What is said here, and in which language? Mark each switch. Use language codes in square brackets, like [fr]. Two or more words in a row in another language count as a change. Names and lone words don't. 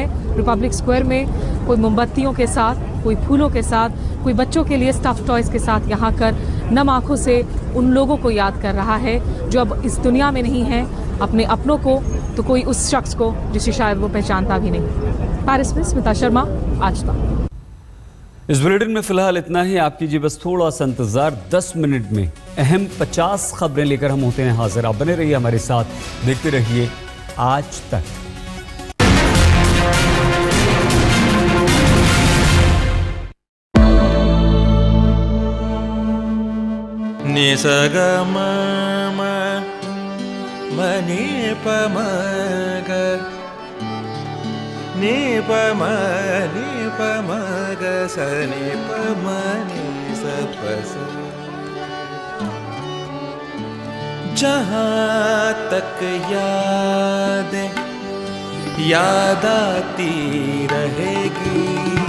[hi] रिपब्लिक स्क्वायर में कोई मोमबत्तियों के साथ, कोई फूलों के साथ, कोई बच्चों के लिए [en] stuff toys [hi] के साथ यहाँ कर नम आंखों से उन लोगों को याद कर रहा है जो अब इस दुनिया में नहीं है, अपने अपनों को तो कोई उस शख्स को जिसे शायद वो पहचानता भी नहीं। पेरिस में स्मिता शर्मा, आज तक। इस बुलेटिन में फिलहाल इतना ही। आप कीजिए बस थोड़ा सा इंतजार, 10 मिनट में अहम 50 खबरें लेकर हम होते हैं हाजिर। आप बने रहिए हमारे साथ, देखते रहिए आज तक। निसग म नि प म ग नि प म ग स नि प म नि स प स। जहाँ तक याद आती रहेगी।